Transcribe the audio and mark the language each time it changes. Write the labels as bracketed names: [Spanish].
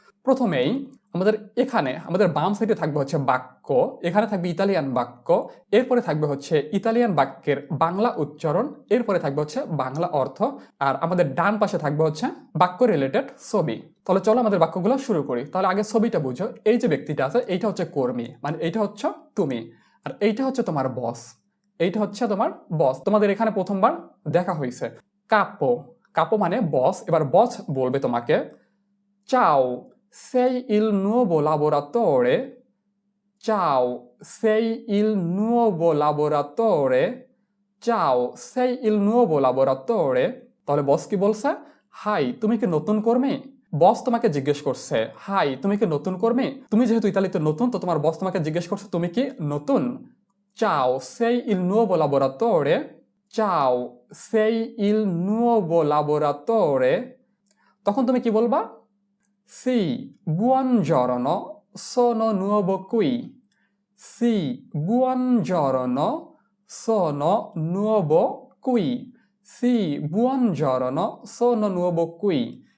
[Bangla] প্রথমেই আমাদের এখানে আমাদের বাম সাইডে থাকবে হচ্ছে বাক্য, এখানে থাকবে ইতালিয়ান বাক্য, এরপরে থাকবে হচ্ছে ইতালিয়ান বাক্যের বাংলা উচ্চারণ, এরপরে থাকবে হচ্ছে বাংলা অর্থ, আর আমাদের ডান পাশে থাকবে হচ্ছে বাক্য রিলেটেড ছবি। তাহলে চলো আমাদের বাক্যগুলো শুরু করি। তাহলে আগে ছবিটা বুঝো। এই যে ব্যক্তিটা আছে এইটা হচ্ছে কর্মী, মানে এইটা হচ্ছে তুমি, আর এইটা হচ্ছে তোমার বস। এইটা হচ্ছে তোমার বস, তোমাদের এখানে প্রথমবার দেখা হয়েছে। কাপো, কাপো মানে বস। এবার বস বলবে তোমাকে চাও [Italian] sei il nuovo lavoratore, ciao sei il nuovo lavoratore, চাও সেই ইল nuovo lavoratore, [Bangla] তাহলে বস কি বলছে? হাই, তুমি কি নতুন কর্মী? বস তোমাকে জিজ্ঞেস করছে, হাই, তুমি কি নতুন কর্মী? তুমি যেহেতু ইতালিতে নতুন, তো তোমার বস তোমাকে জিজ্ঞেস করছে তুমি কি নতুন। [Italian] চাও সেই ইল nuovo lavoratore, চাও সেই ইল nuovo lavoratore, [Bangla] তখন তুমি কি বলবা? [Italian] সি, buongiorno, sono nuovo qui. সি, buongiorno, sono nuovo qui. সি, buongiorno, sono nuovo qui.